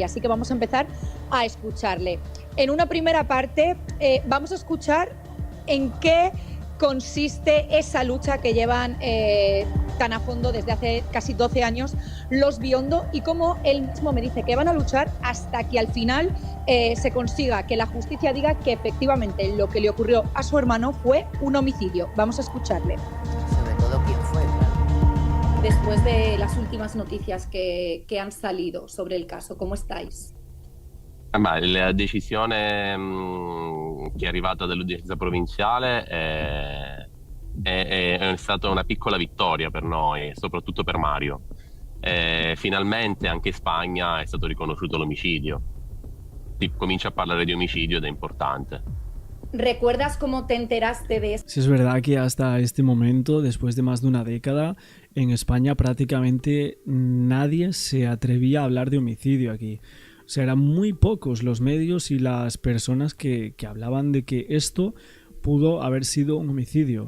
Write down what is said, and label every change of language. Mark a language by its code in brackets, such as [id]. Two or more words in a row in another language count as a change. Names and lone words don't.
[es] Así que vamos a empezar a escucharle. En una primera parte vamos a escuchar en qué consiste esa lucha que llevan tan a fondo desde hace casi 12 años los Biondo, y cómo él mismo me dice que van a luchar hasta que al final se consiga que la justicia diga que efectivamente lo que le ocurrió a su hermano fue un homicidio. Vamos a escucharle. Sobre todo quién fue. Después de las últimas noticias que han salido sobre el caso, ¿cómo estáis? [it] La decisione che è arrivata dall'udienza provinciale è stata una piccola vittoria per noi, soprattutto per Mario. Finalmente anche in Spagna è stato riconosciuto l'omicidio. Si comincia a parlare di omicidio ed è importante. [es] ¿Recuerdas cómo te enteraste de esto? Sí, es verdad que hasta este momento, después de más de una década, en España prácticamente nadie se atrevía a hablar de homicidio aquí. O sea, eran muy pocos los medios y las personas que hablaban de que esto pudo haber sido un homicidio.